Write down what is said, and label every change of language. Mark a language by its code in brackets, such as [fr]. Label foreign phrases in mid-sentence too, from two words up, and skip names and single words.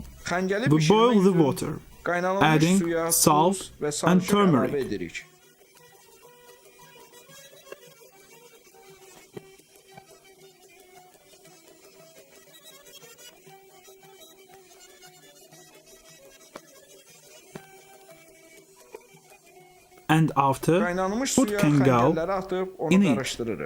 [az] Xəngəli [en] we boil [az] bişirmək [en] the [az] üçün [en] water, [az] qaynanılmış [en] adding [az] suya [en] salt [az] tuz və [en] and [az] sarımsaq [en] turmeric. [az] əlavə edirik. [en] and after [az] Qaynanmış [en] put [az] suya [en] kangal [az] xəngəlləri atıb onu [en] in it. [az] qarışdırırıq.